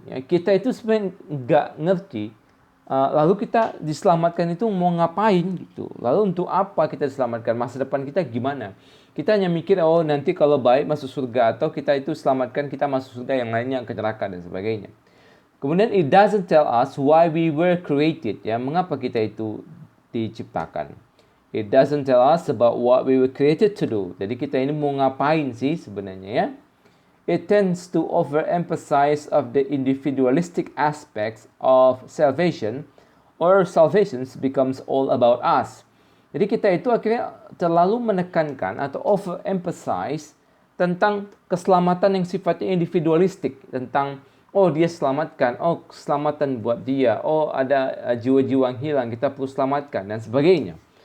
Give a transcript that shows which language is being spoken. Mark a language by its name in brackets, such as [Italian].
[Indonesian] Ya, kita itu sebenarnya nggak ngerti. Lalu kita diselamatkan itu mau ngapain gitu. Lalu untuk apa kita diselamatkan? Masa depan kita gimana? Kita hanya mikir, oh nanti kalau baik masuk surga, atau kita itu selamatkan kita masuk surga, yang lainnya ke neraka dan sebagainya. Kemudian [English] it doesn't tell us why we were created. [Indonesian] Ya, mengapa kita itu diciptakan? [English] It doesn't tell us about what we were created to do. [Indonesian] Jadi kita ini mau ngapain sih sebenarnya ya? [English] It tends to overemphasize of the individualistic aspects of salvation, or salvation becomes all about us. [Indonesian] Jadi kita itu akhirnya terlalu menekankan atau overemphasize tentang keselamatan yang sifatnya individualistik, tentang oh dia selamatkan, oh keselamatan buat dia, oh ada jiwa-jiwa yang hilang, kita perlu selamatkan dan sebagainya.